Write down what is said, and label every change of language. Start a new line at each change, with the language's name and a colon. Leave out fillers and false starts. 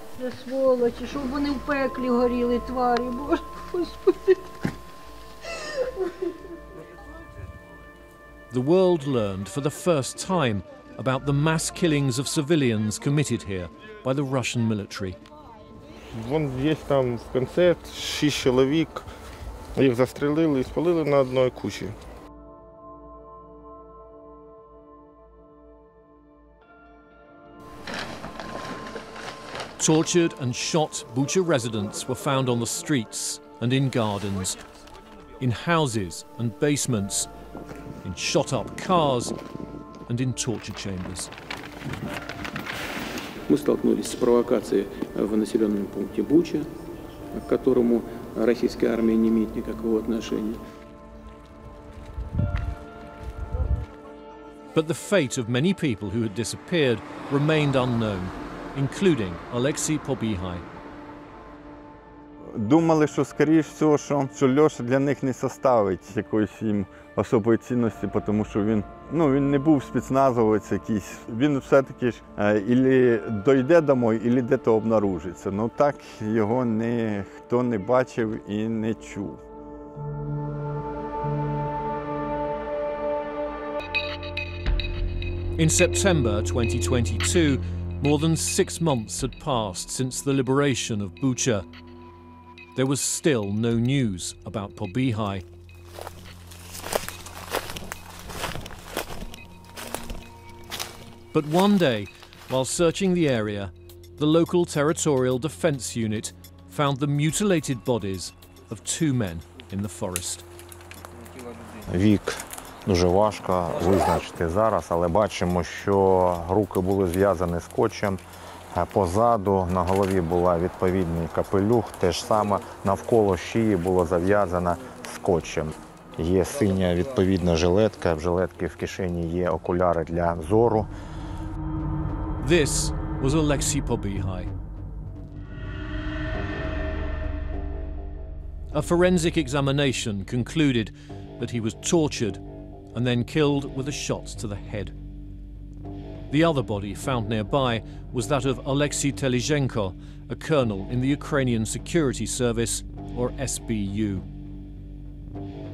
English: The world learned for the first time about the mass killings of civilians committed here by the Russian military.
Russian: Вон здесь там в конце
Ukrainian: 6 чоловік, їх застрелили і спалили на одній кучі.
English: Tortured and shot Bucha residents were found on the streets and in gardens, in houses and basements, in shot-up cars and in torture chambers.
Russian: Мы столкнулись с провокацией в населенном пункте Буча, к которому российская армия не имеет никакого отношения.
English: But the fate of many people who had disappeared remained unknown, including Ալեքսեյ Պոբիհայի.
Ukrainian: Думали, що, скоріш всього, що Льоша для них не составить якоїсь їм особої цінності, тому що він не був спецназовець якийсь. Він все-таки ж ілі дойде домой, ілі де-то обнаружиться. Ну так його ніхто не бачив і не чув.
English: In September 2022, more than 6 months had passed since the liberation of Bucha. There was still no news about Pobihai. But one day, while searching the area, the local territorial defense unit found the mutilated bodies of 2 men in the forest.
Ukrainian: Вік дуже важко визначити зараз, але бачимо, що руки були зв'язані скотчем. Позаду на голові була відповідний капелюх, те ж саме навколо шиї було зав'язано скотчем. Є синя відповідна жилетка, в жилетки в кишені є окуляри для зору.
English: This was Ալեքսեյ Պոբիհայի. A forensic examination concluded that he was tortured and then killed with a shot to the head. The other body found nearby was that of Aleksei Telizhenko, a colonel in the Ukrainian Security Service, or SBU.